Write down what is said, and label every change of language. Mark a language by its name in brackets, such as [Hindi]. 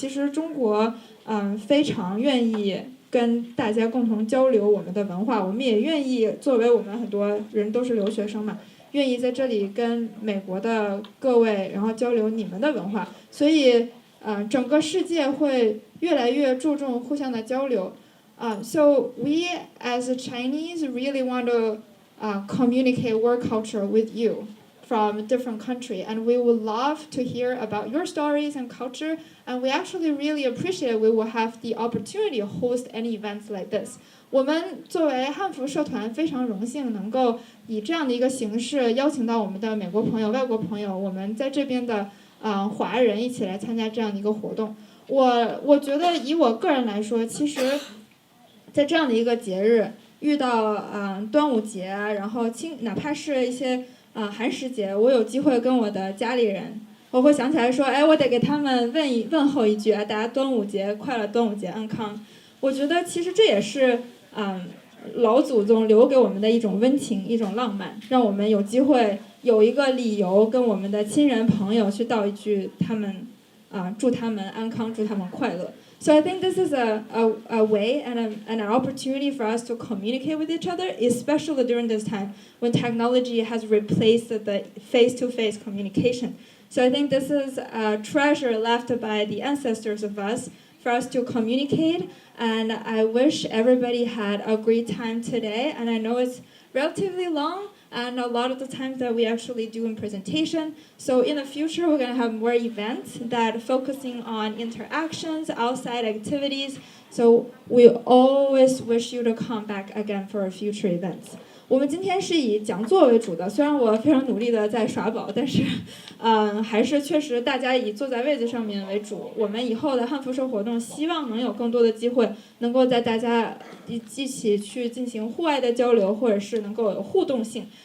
[Chinese] 其实中国，非常愿意跟大家共同交流我们的文化，我们也愿意作为我们很多人都是留学生嘛，愿意在这里跟美国的各位，然后交流你们的文化，所以。整个世界会越来越注重互相的交流。 [English] So we as Chinese really want to communicate work culture with you from a different country, and we would love to hear about your stories and culture. And we actually really appreciate we will have the opportunity to host any events like this. [Chinese] 我们作为汉服社团非常荣幸能够以这样的一个形式邀请到我们的美国朋友、外国朋友，我们在这边的。华人一起来参加这样的一个活动，我觉得以我个人来说，其实，在这样的一个节日遇到端午节，然后哪怕是一些寒食节，我有机会跟我的家里人，我会想起来说，哎，我得给他们问候一句啊，大家端午节快乐，端午节安康。我觉得其实这也是老祖宗留给我们的一种温情，一种浪漫，让我们有机会。有一个理由跟我们的亲人朋友去道一句他们祝他们安康，祝他们快乐。 [English] So I think this is a way and an opportunity for us to communicate with each other, especially during this time when technology has replaced the face-to-face communication. So I think this is a treasure left by the ancestors of us for us to communicate, and I wish everybody had a great time today, and I know it's relatively long, and a lot of the times that we actually do in presentation. So in the future, we're going to have more events that focusing on interactions, outside activities. So we always wish you to come back again for future events. [Chinese] 我们今天是以讲座为主的，虽然我非常努力的在耍宝，但是，还是确实大家以坐在位子上面为主。我们以后的汉服社活动，希望能有更多的机会，能够在大家一起去进行户外的交流，或者是能够有互动性。